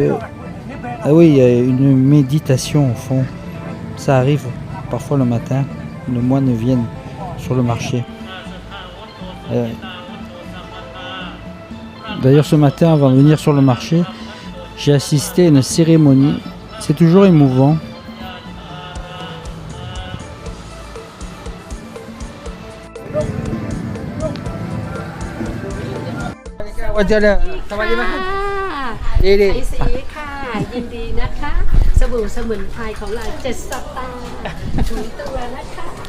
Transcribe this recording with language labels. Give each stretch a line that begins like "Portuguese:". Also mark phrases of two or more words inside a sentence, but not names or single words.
French: Ah oui, il y a une méditation au fond. Ça arrive parfois le matin, les moines viennent sur le marché. D'ailleurs ce matin avant de venir sur le marché, j'ai assisté à une cérémonie. C'est toujours émouvant.
Thai: ไอซีค่ะยินดีนะคะสบู่สมุนไพรของเรา7 สัปดาห์ถูตัวนะคะ